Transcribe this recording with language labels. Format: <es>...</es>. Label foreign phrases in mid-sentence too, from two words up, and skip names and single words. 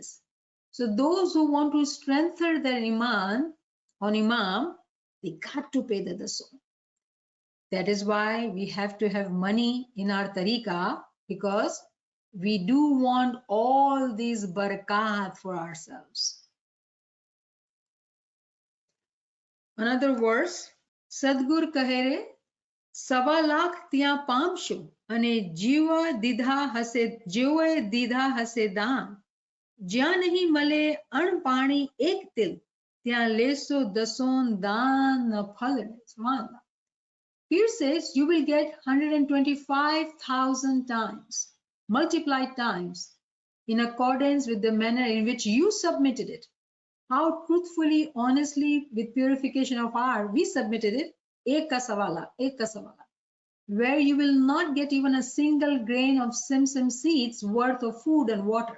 <en>So those who want to strengthen their iman on imam, they got to pay the dason. That is why we have to have money in our tariqah, because we do want all these barakat for ourselves. Another verse,</en> <gu>સદગુરુ કહેરે, સવા લાખ તિયા પામશો, અને જીવા દીધા હશે દાન, જ્યાં નહીં મળે અણપાણી એક તિલ, ત્યાં લેશો દસોન દાન ન ફલને.</gu> <en>Subhanallah. Here says you will get 125,000 times, multiplied times, in accordance with the manner in which you submitted it. How truthfully, honestly, with purification of heart, we submitted it,</en> <hi>एक का सवाला,</hi> <en>where you will not get even a single grain of simsim seeds worth of food and water.</en>